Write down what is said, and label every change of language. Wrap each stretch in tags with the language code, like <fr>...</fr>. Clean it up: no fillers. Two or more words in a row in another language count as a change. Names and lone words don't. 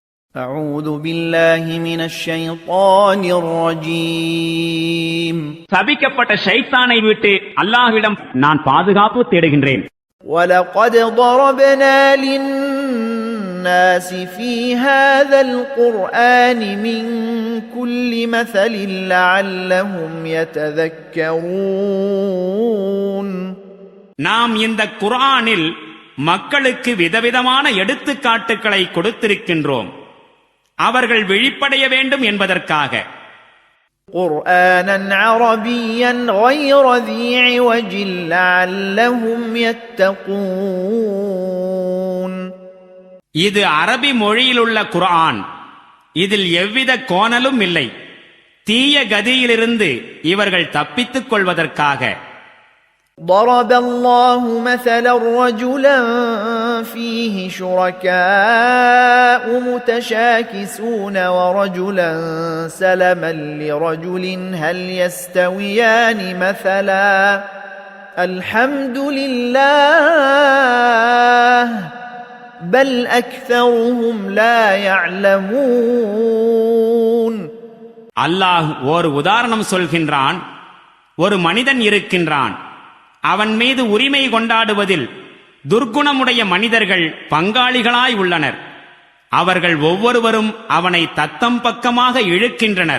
<ar>أعوذ بالله من الشيطان الرجيم</ar> <ta>சபிக்கப்பட்ட ஷைத்தானை விட்டு அல்லாஹ்விடம் நான் பாதுகாப்பு தேடுகின்றேன்.</ta> <ar>ولقد ضربنا للناس في هذا القرآن من كل مثل لعلهم يتذكرون</ar> <ta>நாம் இந்த குர்ஆனில் மக்களுக்கு விதவிதமான எடுத்துக்காட்டுகளை கொடுத்திருக்கின்றோம், அவர்கள் விழிப்படைய வேண்டும் என்பதற்காக.</ta> <ar>قرآنا عربيا غير ذي عوج لعلهم يتقون</ar> <ta>இது அரபி மொழியிலுள்ள குர்ஆன், இதில் எவ்வித கோணலும் இல்லை. தீய கதியிலிருந்து இவர்கள் தப்பித்துக் கொள்வதற்காக.</ta> <ar>ضرب الله مثلا رجلا فيه شركاء متشاكسون ورجلا سلما لرجل هل يستويان مثلا الحمد لله بل أكثرهم لا يعلمون</ar> <ta>அல்லாஹ் ஒரு உதாரணம் சொல்கின்றான். ஒரு மனிதன் இருக்கின்றான், அவன் மீது உரிமை கொண்டாடுவதில் துர்க்குணமுடைய மனிதர்கள் பங்காளிகளாய் உள்ளனர். அவர்கள் ஒவ்வொருவரும் அவனை தத்தம் பக்கமாக இழுக்கின்றனர்.</ta>